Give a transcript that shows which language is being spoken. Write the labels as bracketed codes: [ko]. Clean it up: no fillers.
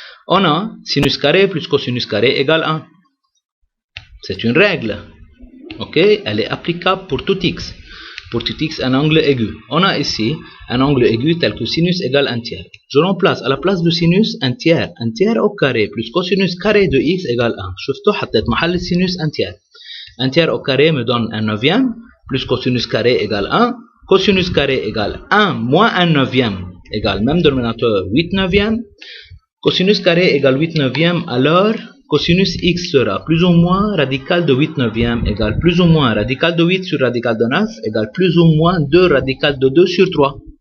[fr] On a sinus carré plus cosinus carré égale 1. C'est une règle. Ok, elle est applicable pour tout x. Pour tout x, un angle aigu. On a ici un angle aigu tel que sinus égale 1 tiers. Je remplace à la place de sinus 1 tiers au carré plus cosinus carré de x égale 1. [ar] شفتوا حطيت محل السينوس 1 tiers. [fr] 1 tiers au carré me donne 1 neuvième plus cosinus carré égale 1. Cosinus carré égale 1 moins 1 neuvième égale même dénominateur 8 neuvième. Cosinus carré égale 8 neuvième, alors cosinus x sera plus ou moins radical de 8 neuvième égale plus ou moins radical de 8 sur radical de 9 égale plus ou moins 2 radical de 2 sur 3.